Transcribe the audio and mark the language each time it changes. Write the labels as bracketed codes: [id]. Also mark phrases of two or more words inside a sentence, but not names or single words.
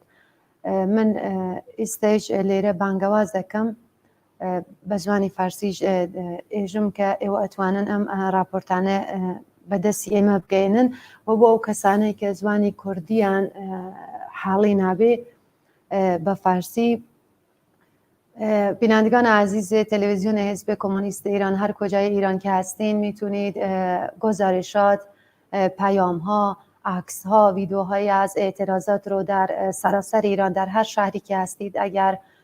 [ckb] من ئێستاش لێرە بانگەواز دەکەم بە زمانی فارسیش ئێژم کە ئێوە ئەتوانن ئەم راپۆرتانە بەدەستی ئێمە بگەێنن و بۆ ئەو کەسانەی کە زمانی کوردیان حاڵی نابێ بە فارسی. [fa] بینندگان عزیز تلویزیون حزب کمونیست ایران هر کجای ایران که هستین میتونید گزارشات، پیام ها، عکس ها، ویدیوهایی از اعتراضات رو در سراسر ایران در هر شهری که هستید اگر